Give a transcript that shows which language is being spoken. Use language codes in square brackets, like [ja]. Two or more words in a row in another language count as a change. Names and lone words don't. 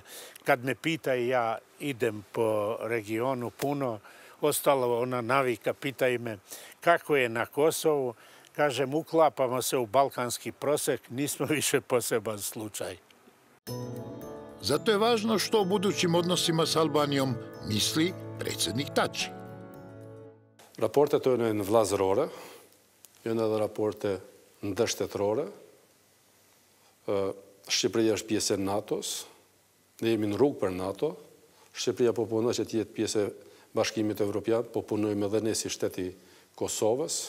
[hr] Kad me pita i ja idem po regionu puno, ostalo ona navika, pitaju me kako je na Kosovu, kažem uklapamo se u balkanski prosek, nismo više poseban slučaj. Zato je važno što o budućim odnosima s Albanijom misli predsjednik Tači. [sq] Raportet të janë vllazërore, janë edhe raporte ndërshtetërore. Shqipëria është pjesë e NATO-s, ne jemi në rrugë për NATO. Shqipëria po punon që të jetë pjesë e Bashkimit Evropian, po punojmë edhe ne si shteti Kosovës.